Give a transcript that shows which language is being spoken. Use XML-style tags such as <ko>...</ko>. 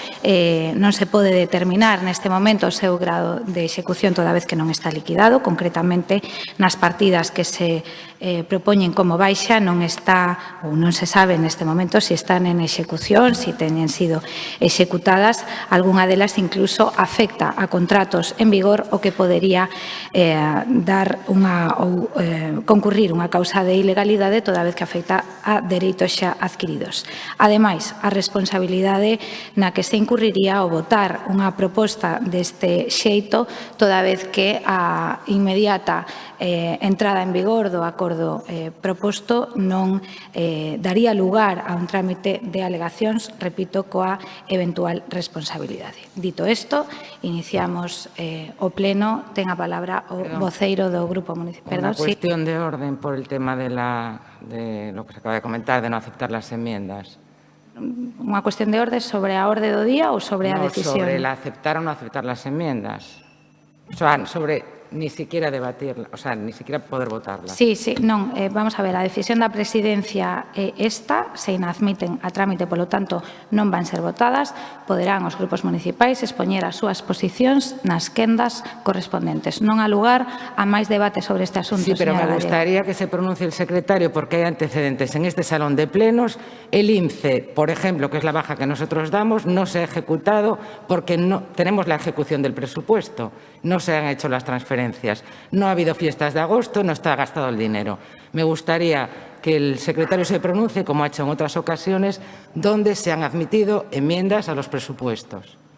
<gl>Non se pode determinar neste momento o seu grado de execución toda vez que non está liquidado. Concretamente, nas partidas que se propoñen como baixa non está ou non se sabe neste momento se están en execución, se teñen sido executadas. Algúnha delas incluso afecta a contratos en vigor, o que podería dar ou concurrir unha causa de ilegalidade toda vez que afecta a dereitos xa adquiridos. Ademais, a responsabilidade na que se incurriría ao votar unha proposta deste xeito toda vez que a inmediata entrada en vigor do acordo proposto non daría lugar a un trámite de alegacións, repito, coa eventual responsabilidade. Dito isto, iniciamos o pleno. Ten a palabra o voceiro do Grupo Municipal.</gl> <es>Una cuestión de orden por el tema de lo que se acaba de comentar, de no aceptar las enmiendas.</es> <gl>Unha cuestión de orde sobre a orde do día ou sobre a decisión?</gl> <es>Sobre el aceptar o no aceptar las enmiendas. O sea, sobre ni siquiera debatirla, o sea, ni siquiera poder votarla.</es> <gl>Sí, non, vamos a ver, a decisión da presidencia é esta, se inadmiten a trámite, polo tanto, non van ser votadas, poderán os grupos municipais expoñer as súas posicións nas quendas correspondentes. Non há lugar a máis debate sobre este asunto,</gl> <es>Sí, pero me</es> <gl>señora</gl> <es>gustaría que se pronuncie el secretario, porque hay antecedentes en este salón de plenos. El INCE, por ejemplo, que es la baja que nosotros damos, no se ha ejecutado porque no tenemos la ejecución del presupuesto, no se han hecho las transferencias. No ha habido fiestas de agosto, no está gastado el dinero. Me gustaría que el secretario se pronuncie, como ha hecho en otras ocasiones, donde se han admitido enmiendas a los presupuestos.</es>